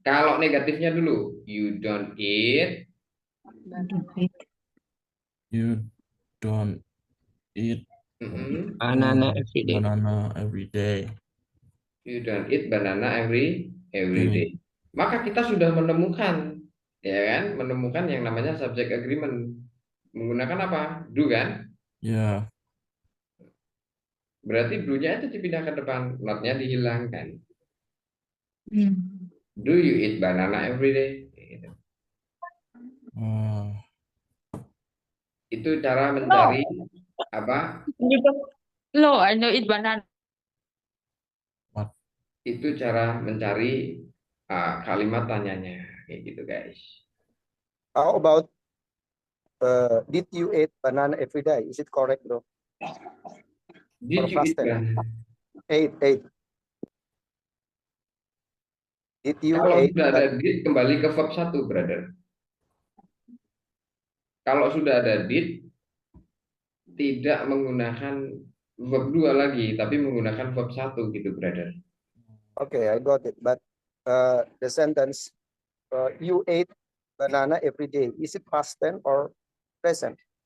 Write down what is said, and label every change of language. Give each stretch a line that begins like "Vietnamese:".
Indonesian: Kalau negatifnya dulu,
English: you don't eat, You don't eat Banana every day. banana every day. you don't eat banana every day.
Indonesian: Maka kita sudah menemukan, ya kan? Menemukan yang namanya subject agreement. Menggunakan apa? Do kan?
English: Yeah.
Indonesian: Berarti do-nya itu dipindah ke depan, not-nya dihilangkan.
English: Do you eat banana every day?
Indonesian: Gitu. Itu cara mencari apa?
English: No, I don't eat banana.
Indonesian: Itu cara mencari kalimat tanyanya, kayak gitu guys.
English: How about did you eat banana every day? Is it correct, bro? Did you eat banana? Ate. Did you
Indonesian: Kalau
English: eat
Indonesian: sudah ada did, kembali ke verb 1, brother. Kalau sudah ada did, tidak menggunakan verb 2 lagi, tapi menggunakan verb 1 gitu, brother.
English: Okay, I got it. But the sentence you ate banana every day. Is it past tense or present?